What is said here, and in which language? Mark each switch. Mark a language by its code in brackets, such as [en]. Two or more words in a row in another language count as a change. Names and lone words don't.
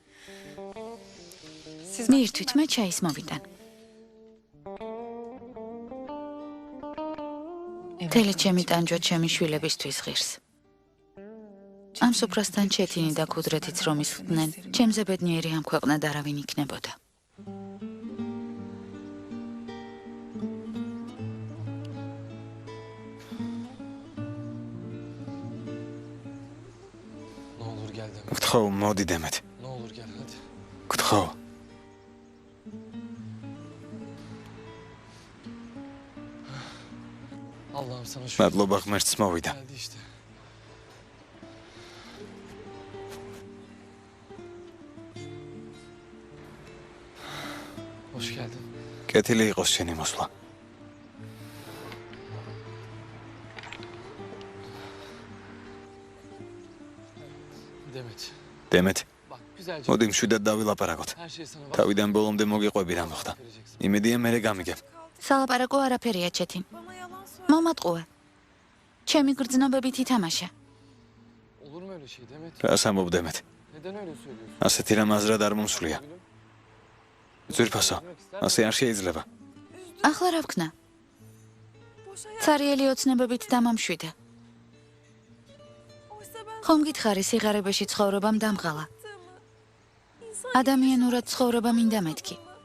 [ka] მიირთვით, მე ჩაის მოვიდან. თელი ჩემი ტანჯვა ჩემი შვილებისთვის ღირს. ამ სუფრასთან ჩეთინი და ქუდრეთიც რომ ისხდნენ, ჩემზე ბედნიერი ამ ქვეყნად არავინ იქნებოდა. [tr] Ne olur gel Demet. [ka] გთხოვ, მოდი დემეთ. [tr] Ne olur gel hadi. [ka] გთხოვ. [tr] Allah'ım sana şükür. [ka] მადლობა ღმერთს მოვიდა. [tr] Geldi işte. Hoş geldin. [ka] კეთილი იყოს შენი მოსვლა. [tr] Demet. [ka] დემეთ, [tr] Bak güzelce. [ka] მოდი მშვიდად დავილაპარაკოთ. [tr] Her şey sana bak. [ka] თავიდან ბოლომდე მოგიყვები რა მოხდა. იმედია მე გამიგებ. სალაპარაკო არაფერია ჩეთინ. მომატყუე. ჩემი გრძნობებით ითამაშა. [tr] Olur mu öyle şey Demet? [ka] რას ამბობ დემეთ? [tr] Neden öyle söylüyorsun? [ka] ასეთი რამ აზრად არ მომსვლია. ძვირფასო, ასე არ შეიძლება. ახლა რა ვქნა? ცარიელი ოცნებებით დამამშვიდე. ხომ გითხარი სიღარიბეში ცხოვრებამ დამღალა. ადამიანურად ცხოვრება მინდა მეთქი.